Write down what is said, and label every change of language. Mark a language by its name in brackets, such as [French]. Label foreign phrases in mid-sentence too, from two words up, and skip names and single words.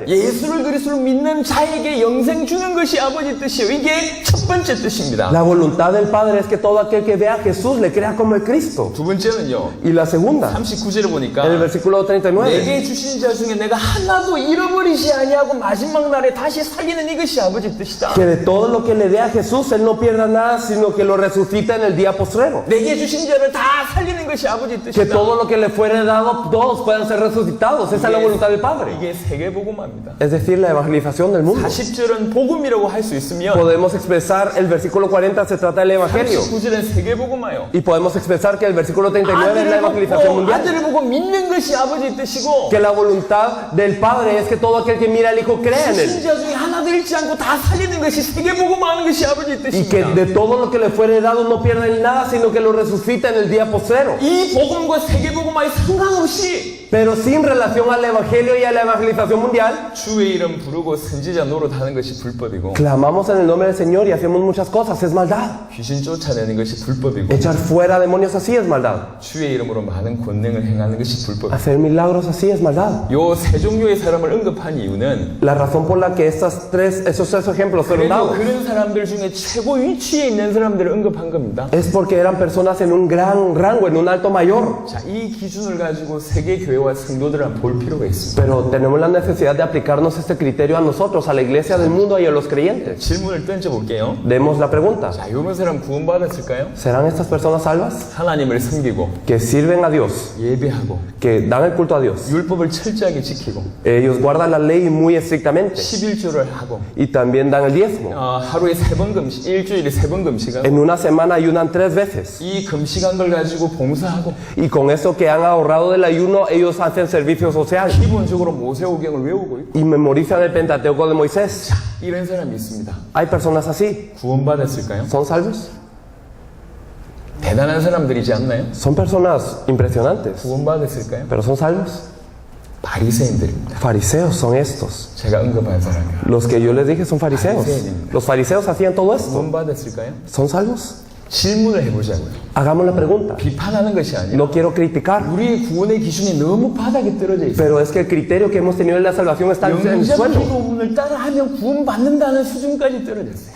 [Korean] 예수를 그리스도로 믿는 자에게 영생 주는 것이 아버지의 뜻이에요. 이게 첫 번째 뜻입니다. [Spanish] La voluntad del Padre es que todo aquel que vea a Jesús le crea como el Cristo. [Korean] 두 번째는요. [Spanish] Y la segunda, [Korean] 39절에 보니까 [Spanish] en el versículo 39, [Korean] 내게 주신 자 중에 내가 하나도 잃어버리지 아니하고 마지막 날에 다시 살리는 이것이 아버지의 뜻이다. [Spanish] que de todo lo que le dé a Jesús, Él no pierda nada, sino que lo resucita en el día postrero. [Korean] 내게 주신 자를 다 살리는 것이 아버지의 [Spanish] Que [Korean] 뜻이다. [Spanish] todo lo que le fuere dado, todos puedan ser resucitados. Esa es la voluntad del Padre. [Korean] 이게 세계복음화입니다. [Spanish] Es decir, la evangelización del mundo. [Korean] 40절은 복음이라고 할 수 있으면 [Spanish] Podemos expresar, el versículo 40 se trata del Evangelio. [Korean] 39절은 세계복음화요. [Spanish] Y podemos expresar que el versículo 39 es la evangelización mundial. [Korean] 아들을 보고 믿는 것이 아버지의 뜻이고 [Spanish] Que la voluntad del Padre es que todo aquel que mira al Hijo crea en Él. [Korean] 주신 자 중에 하나도 잃지 않고 다 살리는 것이 세계복음화하는 것이 아버지의 [Spanish] Y que [Korean] 뜻입니다. [Spanish] de todo lo que le fuere dado no pierden nada, sino que lo resucita en el día postrero. [Korean] 이 복음과 세계복음화에 상관없이 [Spanish] Pero sin relación al Evangelio y a la evangelización mundial, [Korean] 주의 이름 부르고 선지자 노릇하는 것이 불법이고 [Spanish] clamamos en el nombre del Señor y hacemos muchas cosas, es maldad. [Korean] 귀신 쫓아내는 것이 불법이고 [Spanish] Echar fuera demonios así es maldad. [Korean] 주의 이름으로 많은 권능을 행하는 것이 불법이고 [Spanish] Hacer milagros así es maldad. [Korean] 요 세 종류의 사람을 언급한 이유는 [Spanish] La razón por la que esos tres ejemplos fueron [Korean] 그래도 [Spanish] dados [Korean] 그런 사람들 중에 최고 위치에 있는 사람들을 언급한 겁니다. [Spanish] es porque eran personas en un gran rango, en un alto mayor. [Korean] 자, 이 기준을 가지고 세계 교회와 성도들은 볼 필요가 있습니다. [Spanish] Pero tenemos la necesidad de aplicarnos este criterio a nosotros, a la iglesia del mundo y a los creyentes. [Korean] 질문을 던져볼게요. [Spanish] Demos la pregunta. [Korean] 자, 이런 사람 구원받았을까요? [Spanish] ¿Serán estas personas salvas? [Korean] 하나님을 섬기고 [Spanish] Que sirven a Dios, [Korean] 예배하고 [Spanish] que dan el culto a Dios. [Korean] 율법을 철저하게 지키고 [Spanish] Ellos guardan la ley muy estrictamente [Korean] 11조를 하고 [Spanish] y también dan el diezmo. [Korean] 하루에 3번 금식, 일주일에 3번 금식하고 [Spanish] En una semana ayunan 3 veces. [Korean] 이 금식한 걸 가지고 봉사하고 [Spanish] Y con eso que han ahorrado del ayuno, ellos hacen servicio social [Korean] 기본적으로 모세오경을 외우고 있고 [Spanish] y memorizan el Pentateuco de Moisés. [Korean] 이런 사람이 있습니다. [Spanish] Hay personas así. [Korean] 구원받았을까요? [Spanish] ¿Son salvos? [Korean] 대단한 사람들이지 않나요? [Spanish] Son personas impresionantes. [Korean] 구원받았을까요? [Spanish] ¿Pero son salvos? [Korean] 바리새인들입니다. [Spanish] Fariseos son estos. [Korean] 제가 언급한 사람이요. [Spanish] Los que yo les dije son fariseos. Los fariseos hacían todo esto. [Korean] 구원받았을까요? [Spanish] ¿Son salvos? [Korean] 질문을 해보자고요. [Spanish] Hagamos la pregunta. [Korean] 비판하는 것이 아니라 [Spanish] No quiero criticar, [Korean] 우리의 구원의 기준이 너무 바닥에 떨어져 있어요. [Spanish] pero es que el criterio que hemos tenido en la salvación está en el [Korean] 영접 [Spanish] suelo. [Korean] 기도문을 따라하면 구원받는다는 수준까지 떨어졌어요.